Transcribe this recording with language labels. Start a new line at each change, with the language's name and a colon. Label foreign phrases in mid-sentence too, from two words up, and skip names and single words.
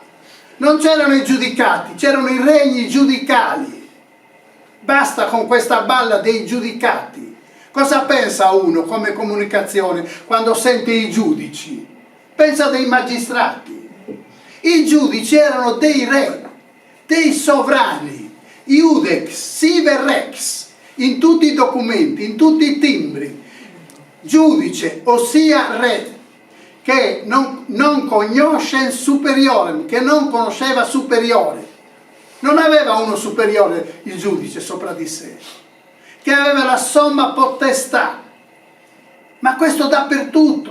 Italian: Non c'erano i giudicati, c'erano i regni giudicali. Basta con questa balla dei giudicati. Cosa pensa uno come comunicazione quando sente i giudici? Pensa dei magistrati. I giudici erano dei re, dei sovrani,
Latin: iudex, sive rex,
Italian: in tutti i documenti, in tutti i timbri. Giudice, ossia re, che non conosce superiore, che non conosceva superiore. Non aveva uno superiore il giudice sopra di sé, che aveva la somma potestà, ma questo dappertutto.